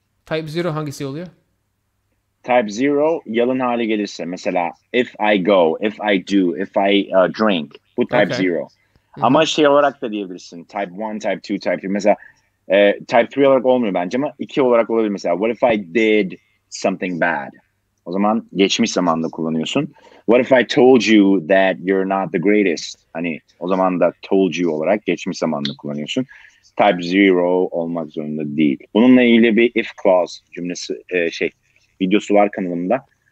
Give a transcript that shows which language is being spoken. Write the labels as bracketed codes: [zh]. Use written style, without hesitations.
[tr] Type 0 hangisi oluyor? Type 0 yalın hali gelirse mesela [en] if I go, if I do, if I drink. [tr] Bu type [en] Okay. [tr] 0. Ama şey olarak da diyebilirsin. Type 1, type 2, type 3. Mesela type 3 olarak olmuyor bence ama 2 olarak olabilir mesela. [en] What if I did something bad? [tr] O zaman geçmiş zamanda kullanıyorsun. [en] What if I told you that you're not the greatest? [tr] Hani o zaman da told you olarak geçmiş zamanda kullanıyorsun. type zero olmak zorunda değil. Bununla ilgili bir if clause cümlesi videosu var kanalımda.